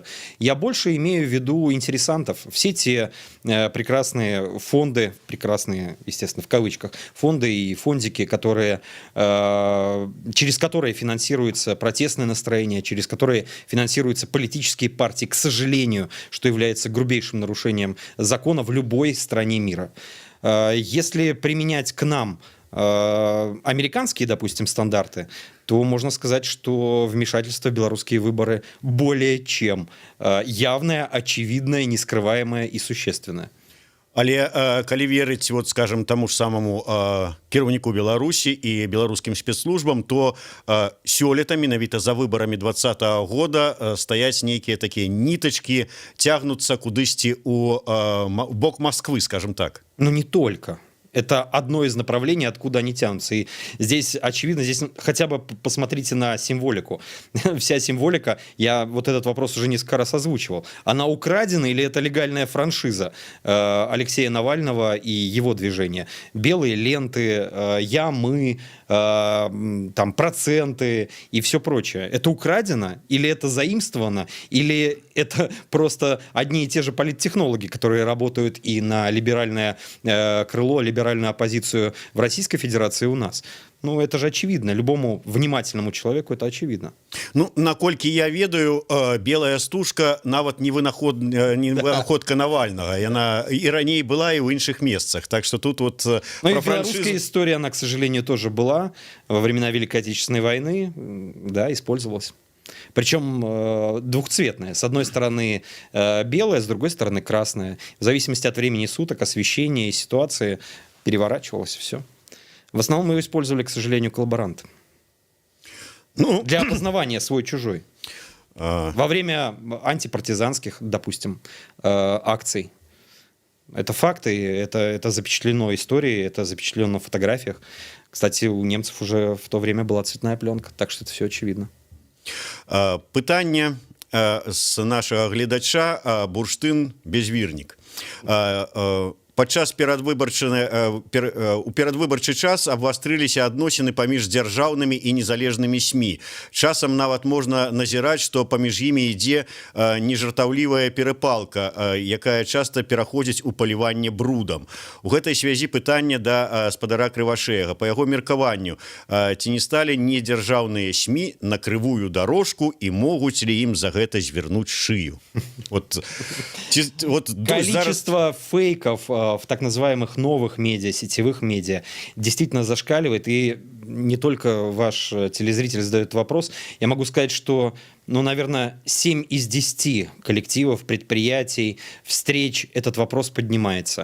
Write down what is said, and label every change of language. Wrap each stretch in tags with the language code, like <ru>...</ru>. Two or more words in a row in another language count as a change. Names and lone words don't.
<ru>Я больше имею в виду интересантов. Все те прекрасные фонды, прекрасные, естественно, в кавычках, фонды и фондики, через которые финансируется протестное настроение, через которые финансируются политические партии, к сожалению, что является грубейшим нарушением закона в любой стране мира. Если применять к нам американские, допустим, стандарты, то можно сказать, что вмешательство в белорусские выборы более чем явное, очевидное, нескрываемое и существенное.</ru> <be>Але калі верыць, вот, скажем, тому ж самому кіраўніку Беларусі і беларускім спецслужбам, то сёлета менавіта за выбарамі 2020 года стаяць нейкія такія нітачкі, цягнуцца кудысьці у бок Москвы,</be> <ru>скажем так. Но не только. Это одно из направлений, откуда они тянутся. И здесь, очевидно, здесь хотя бы посмотрите на символику. Вся символика, я вот этот вопрос уже несколько раз озвучивал. Она украдена или это легальная франшиза Алексея Навального и его движения? Белые ленты, я, мы, там, проценты и все прочее. Это украдено или это заимствовано? Или это просто одни и те же политтехнологи, которые работают и на либеральное крыло, либеральную оппозицию в Российской Федерации и у нас? Ну, это же очевидно. Любому внимательному человеку это очевидно.</ru> <be>Ну, наколькі я ведаю, белая стужка нават не вынаходка Навальнага. Яна і раней была і ў іншых месцах.</be> <ru>Так что тут вот Ну, и белорусская история, она, к сожалению, тоже была во времена Великой Отечественной войны, да, использовалась. Причем двухцветная. С одной стороны белая, с другой стороны красная. В зависимости от времени суток, освещения и ситуации переворачивалось все. В основном ее использовали, к сожалению, коллаборанты. Ну, для опознавания свой-чужой. Во время антипартизанских, допустим, акций. Это факты, это запечатлено историей, это запечатлено на фотографиях. Кстати, у немцев уже в то время была цветная пленка, так что это все очевидно.</ru> <be>Пытанне з нашага гледача Бурштын Безвірнік. Падчас у перадвыбарчы час абвастрыліся адносіны паміж дзяржаўнымі і незалежнымі СМІ. Часам нават можна назіраць, што паміж імі ідзе нежартаўлівая перапалка, якая часта пераходзіць у паліванне брудам. У гэтай связі пытанне да спадара Крывашеяга. Па яго меркаванню, ці не сталі недзяржаўныя СМІ на крывую дорожку і могуць ли ім за гэта звярнуць шыю?</be> <ru>Количество фейков в так называемых новых медиа, сетевых медиа действительно зашкаливает. И не только ваш телезритель задает вопрос. Я могу сказать, что, ну, наверное, 7 из 10 коллективов, предприятий, встреч этот вопрос поднимается.</ru>